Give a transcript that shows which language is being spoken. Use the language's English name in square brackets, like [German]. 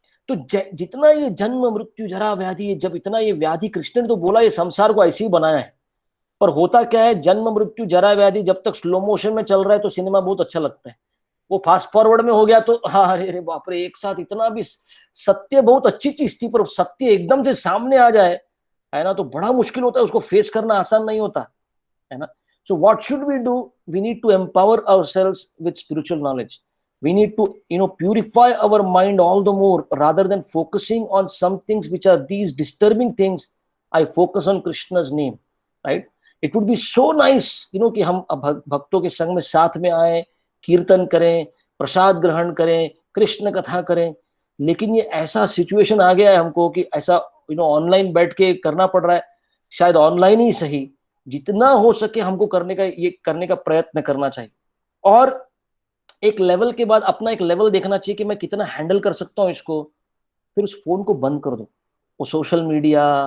[Hindi] तो जितना ये जन्म मृत्यु जरा व्याधि, जब इतना ये व्याधि, कृष्ण ने तो बोला ये संसार को ऐसे ही बनाया है, पर होता क्या है, जन्म मृत्यु जरा व्याधि जब तक स्लो मोशन में चल रहा है तो सिनेमा बहुत अच्छा लगता है, वो फास्ट फॉरवर्ड में हो गया तो हाँ अरे बाप रे, एक साथ इतना भी सत्य बहुत अच्छी चीज थी, पर सत्य एकदम से सामने आ जाए, है ना, तो बड़ा मुश्किल होता है, उसको फेस करना आसान नहीं होता, है ना। [English] So what should we do, we need to empower ourselves with spiritual knowledge. We need to purify our mind all the more, rather than focusing on some things which are these disturbing things. I focus on Krishna's name, right? It would be so nice [Hindi] कि हम भक्तों के संग में साथ में आए, कीर्तन करें, प्रसाद ग्रहण करें, कृष्ण कथा करें, लेकिन ये ऐसा सिचुएशन आ गया है हमको कि ऐसा ऑनलाइन बैठ के करना पड़ रहा है। शायद ऑनलाइन ही सही, जितना हो सके हमको करने का प्रयत्न करना चाहिए, और एक लेवल के बाद अपना एक लेवल देखना चाहिए कि मैं कितना हैंडल कर सकता हूँ इसको, फिर उस फोन को बंद कर दो, वो सोशल मीडिया,